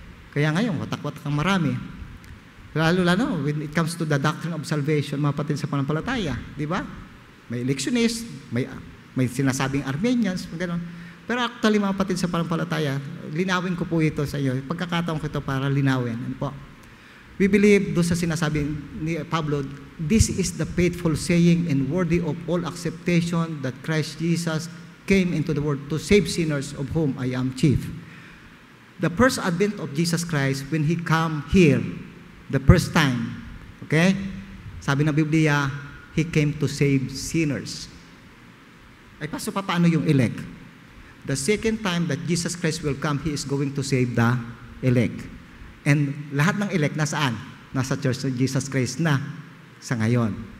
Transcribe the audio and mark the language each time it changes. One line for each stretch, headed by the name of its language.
Filipino: Kaya ngayon, watak-watak ang marami. Lalo
English: when it comes to the doctrine of salvation,
Filipino: mapatid sa pananampalataya. Di ba? May electionist, may sinasabing Armenians, gano'n. Pero actually, mga kapatid sa panampalataya, linawin ko po ito sa iyo. Pagkakataon ko ito para linawin. Ano po?
English: We believe
Filipino: doon sa sinasabi ni Pablo,
English: this is the faithful saying and worthy of all acceptation that Christ Jesus came into the world to save sinners, of whom I am chief. The first advent of Jesus Christ, when He come here, the first time, okay?
Filipino: Sabi ng Biblia,
English: He came to save sinners.
Filipino: Ay, paso pa paano yung elect?
English: The second time that Jesus Christ will come, He is going to save the elect.
Filipino: And lahat ng elect nasaan? Nasa Church of Jesus Christ na sa ngayon.